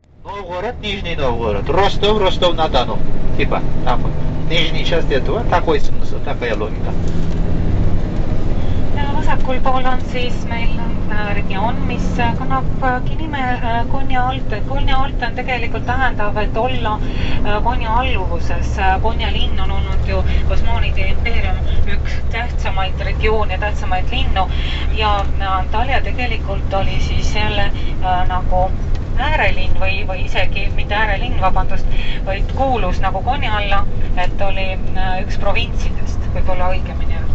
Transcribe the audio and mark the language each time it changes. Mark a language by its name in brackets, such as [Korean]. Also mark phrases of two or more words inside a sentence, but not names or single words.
[Russian] Новгород, Нижний Новгород, Ростов, Ростов-на-Дону. Типа, там вот. Нижней части этого, такой смысл, такая логика. [Estonian] Vasakul pool on siis meil regioon, mis kannabki nime Konya Alt. Konya Alt on tegelikult tähendav, et olla Konya alluvuses. Konya linn on olnud ju Osmanide impeerium üks tähtsamaid regioone, tähtsamaid linnu ja Antalya tegelikult oli siis jälle nagu äärelinn või isegi mitte äärelinn, vabandust, vaid kuulus nagu Konya alla, et oli üks provintsidest, võib-olla õigemini öelda.